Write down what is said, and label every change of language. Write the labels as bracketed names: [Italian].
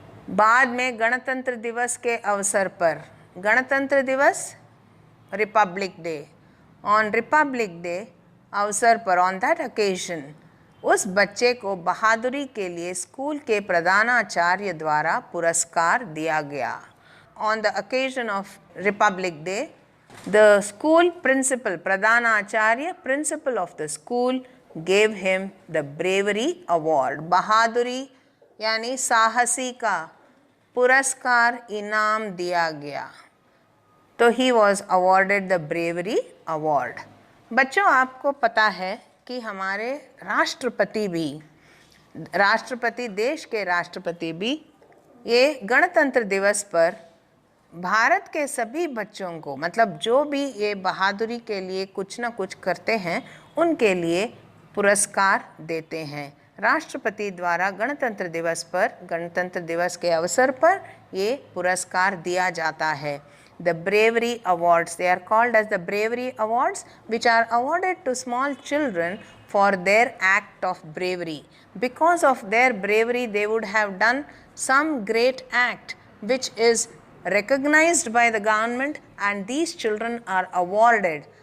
[Hindi] बाद में गणतंत्र दिवस के अवसर पर, गणतंत्र दिवस Republic day, [English] on republic day [Hindi] अवसर पर, [English] on that occasion, [Hindi] उस बच्चे को बहादुरी के लिए स्कूल के प्रधानाचार्य द्वारा पुरस्कार दिया गया। [English] On the occasion of republic day, the school principal, Pradhanacharya, principal of the school, gave him the bravery award. [Hindi] बहादुरी यानी साहसी का पुरस्कार, इनाम दिया गया। [English] तो he was awarded the bravery award. [Hindi] बच्चों, आपको पता है कि हमारे राष्ट्रपति भी, राष्ट्रपति, देश के राष्ट्रपति भी ये गणतंत्र दिवस पर भारत के सभी बच्चों को, मतलब जो भी ये बहादुरी के लिए कुछ ना कुछ करते हैं, उनके लिए पुरस्कार देते हैं। राष्ट्रपति द्वारा गणतंत्र दिवस पर, गणतंत्र दिवस के अवसर पर ये पुरस्कार दिया जाता है। [English] The bravery awards, they are called as the bravery awards, which are awarded to small children for their act of bravery. Because of their bravery, they would have done some great act which is recognized by the government, and these children are awarded